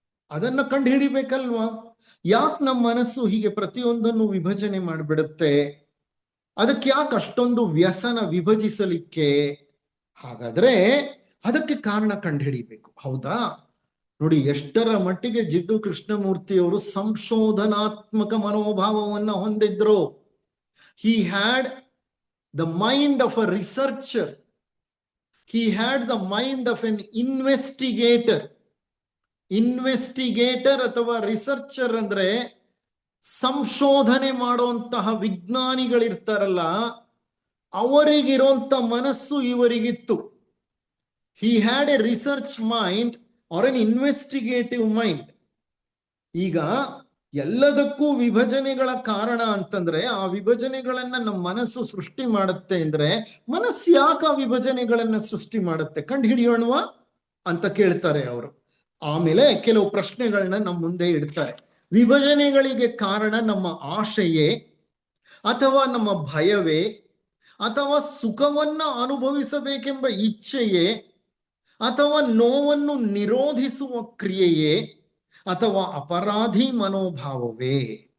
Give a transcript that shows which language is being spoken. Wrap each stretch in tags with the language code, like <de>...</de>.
<kn>ಅದನ್ನ ಕಂಡು ಹಿಡಿಬೇಕಲ್ವಾ? ಯಾಕೆ ನಮ್ಮ ಮನಸ್ಸು ಹೀಗೆ ಪ್ರತಿಯೊಂದನ್ನು ವಿಭಜನೆ ಮಾಡಿಬಿಡುತ್ತೆ? ಅದಕ್ಕೆ ಯಾಕೆ ಅಷ್ಟೊಂದು ವ್ಯಸನ ವಿಭಜಿಸಲಿಕ್ಕೆ? ಹಾಗಾದ್ರೆ ಅದಕ್ಕೆ ಕಾರಣ ಕಂಡು ಹಿಡಿಬೇಕು. ಹೌದಾ? ನೋಡಿ, ಎಷ್ಟರ ಮಟ್ಟಿಗೆ ಜಿಡ್ಡು ಕೃಷ್ಣಮೂರ್ತಿಯವರು ಸಂಶೋಧನಾತ್ಮಕ ಮನೋಭಾವವನ್ನ ಹೊಂದಿದ್ರು.</kn> <en>He had the mind of a researcher. He had the mind of an investigator.</en> <kn>Investigator ಅಥವಾ ರಿಸರ್ಚರ್ ಅಂದ್ರೆ ಸಂಶೋಧನೆ ಮಾಡುವಂತಹ ವಿಜ್ಞಾನಿಗಳಿರ್ತಾರಲ್ಲ, ಅವರಿಗಿರುವಂತ ಮನಸ್ಸು ಇವರಿಗಿತ್ತು.</kn> <en>He had a research mind or an investigative mind.</en> <kn>ಈಗ ಎಲ್ಲದಕ್ಕೂ ವಿಭಜನೆಗಳ ಕಾರಣ ಅಂತಂದ್ರೆ ಆ ವಿಭಜನೆಗಳನ್ನ ನಮ್ಮ ಮನಸ್ಸು ಸೃಷ್ಟಿ ಮಾಡುತ್ತೆ. ಅಂದ್ರೆ ಮನಸ್ಸು ಯಾಕೆ ಆ ವಿಭಜನೆಗಳನ್ನ ಸೃಷ್ಟಿ ಮಾಡುತ್ತೆ ಕಂಡು ಹಿಡಿಯೋಣವಾ ಅಂತ ಕೇಳ್ತಾರೆ ಅವರು. ಆಮೇಲೆ ಕೆಲವು ಪ್ರಶ್ನೆಗಳನ್ನ ನಮ್ಮ ಮುಂದೆ ಇಡ್ತಾರೆ. ವಿಭಜನೆಗಳಿಗೆ ಕಾರಣ ನಮ್ಮ ಆಶೆಯೇ, ಅಥವಾ ನಮ್ಮ ಭಯವೇ, ಅಥವಾ ಸುಖವನ್ನ ಅನುಭವಿಸಬೇಕೆಂಬ ಇಚ್ಛೆಯೇ, ಅಥವಾ ನೋವನ್ನು ನಿರೋಧಿಸುವ ಕ್ರಿಯೆಯೇ, ಅಥವಾ ಅಪರಾಧಿ ಮನೋಭಾವವೇ?</kn>